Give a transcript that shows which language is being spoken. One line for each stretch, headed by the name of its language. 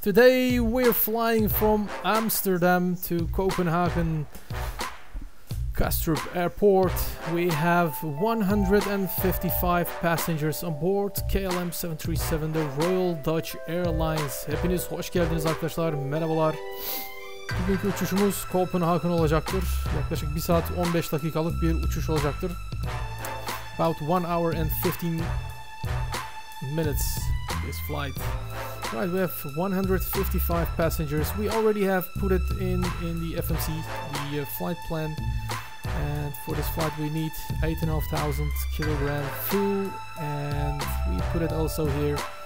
English: Today we're flying from Amsterdam to Copenhagen Kastrup Airport. We have 155 passengers on board KLM 737, the Royal Dutch Airlines.
Turkish: Hepiniz hoş geldiniz arkadaşlar. Merhabalar. Bugünkü uçuşumuz Copenhagen olacaktır. Yaklaşık 1 saat 15 dakikalık bir uçuş olacaktır.
English: About 1 hour and 15 minutes this flight. Right, we have 155 passengers. We already have put it in the FMC, the flight plan. And for this flight we need 8,500 kilogram fuel, and we put it also here.